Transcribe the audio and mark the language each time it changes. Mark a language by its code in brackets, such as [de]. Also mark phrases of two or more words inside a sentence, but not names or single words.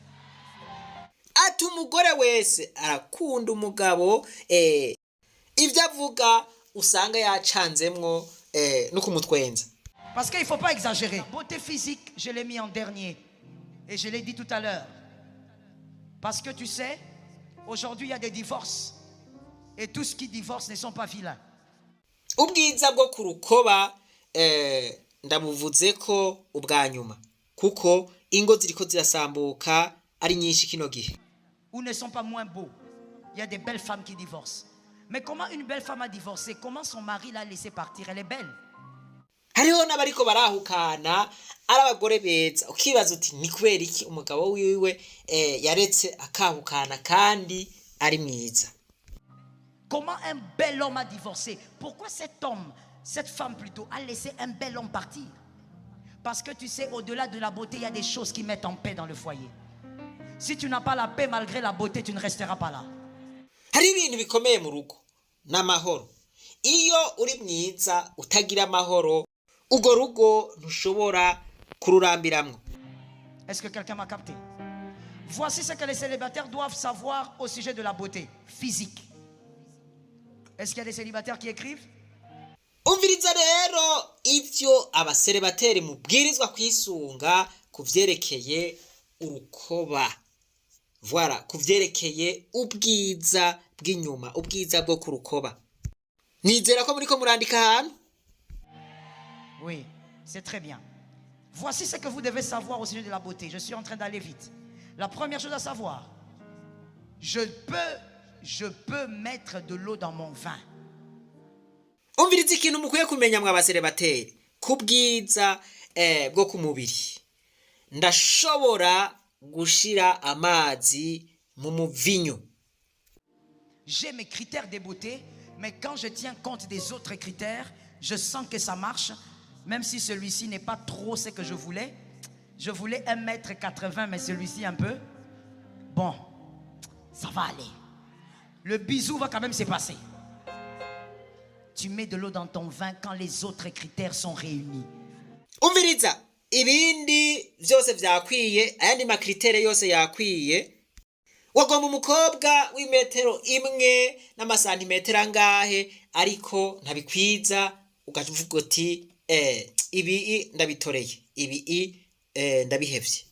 [rn] Ati umugore wese arakunda umugabo ivyo avuga usanga yacanzemwo no kumutwenza. [fr] Parce qu'il ne faut pas exagérer. Beauté physique, je l'ai mis en dernier. Et je l'ai dit tout à l'heure. Parce que tu sais, aujourd'hui il y a des divorces. Et tous ceux qui divorcent ne sont pas vilains. [rn] Ubwiza bwo ku rukoba ndabuvuze ko ubwa nyuma kuko ingo ziriko zirasambuka ari nyinshi kino gihe. [fr] Ou ne sont pas moins beaux. Il y a des belles femmes qui divorcent. Mais comment une belle femme a divorcé? Comment son mari l'a laissé partir? Elle est belle. [rn] Hariho n'abariko barahukana ari abagore beza ukibaza uti ni kubera iki umugabo wiwe yaretse akahukana kandi ari mwiza. [fr] Comment un bel homme a divorcé? Pourquoi cet homme, cette femme plutôt, a laissé un bel homme partir? Parce que tu sais, au-delà de la beauté, il y a des choses qui mettent en paix dans le foyer. Si tu n'as pas la paix malgré la beauté, tu ne resteras pas là. [rn] Hari ibintu bikomeye mu rugo n'amahoro. Iyo uri mwiza utagira amahoro ugo rugo ntushobora kururambiramwo. [fr] Est-ce que quelqu'un m'a capté? Voici ce que les célibataires doivent savoir au sujet de la beauté physique. Est-ce qu'il y a des célibataires qui écrivent? [rn] Umviriza rero ivyo abaselebateri mubwirizwa kwisunga kuvyerekeye urukoba. Voilà, kuvyerekeye ubwiza bw'inyuma, ubwiza bwo ku rukoba. Nizera ko muriko murandika ahantu? [fr] Oui, c'est très bien. Voici ce que vous devez savoir au sujet de la beauté. Je suis en train d'aller vite. La première chose à savoir, je peux mettre de l'eau dans mon vin. [rn] Umviriza ikintu mukwiye kumenya mwa baselebateri kubwiza bwo ku mubiri. ndashobora gushira amazi mu muvinyo. [fr] J'ai mes critères de beauté, mais quand je tiens compte des autres critères, je sens que ça marche, même si celui-ci n'est pas trop ce que je voulais. Je voulais 1m80, mais celui-ci un peu. Bon, ça va aller. Le bisou va quand même se passer. Tu mets de l'eau dans ton vin quand les autres critères sont réunis. [rn] Umviriza, ibindi vyose vyakwiye, ayandi makritere yose yakwiye. Wagomba umukobwa w'imetero imwe n'amasantimetero angahe, ariko ntabikwiza, ukavuga uti ibi ndabitoreye, ibi ndabihevye.